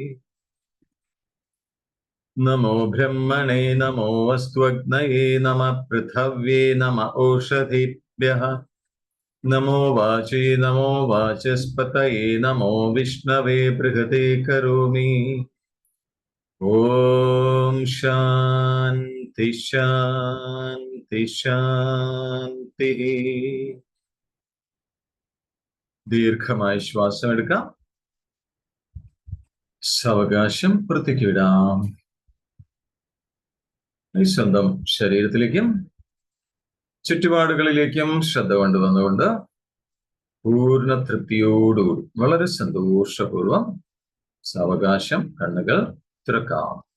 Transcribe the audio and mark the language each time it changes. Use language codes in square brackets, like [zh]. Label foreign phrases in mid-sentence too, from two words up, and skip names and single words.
[sa] नमो ब्रह्मणे नमो वास्त्वग्नये नमः पृथिव्यै नम ओषधीभ्यः नमो वाचे नमो वाचस्पतये नमो विष्णवे बृहते करोमि ॐ शान्तिः शान्तिः शान्तिः. [ml] ദീർഘമായി ശ്വാസം എടുക്കാം. സാവകാശം പുറത്തേക്ക് വിടാം. സ്വന്തം ശരീരത്തിലേക്കും ചുറ്റുപാടുകളിലേക്കും ശ്രദ്ധ കൊണ്ടുവന്നുകൊണ്ട് പൂർണ്ണ തൃപ്തിയോടുകൂടി വളരെ സന്തോഷപൂർവം സാവകാശം കണ്ണുകൾ തുറക്കാം.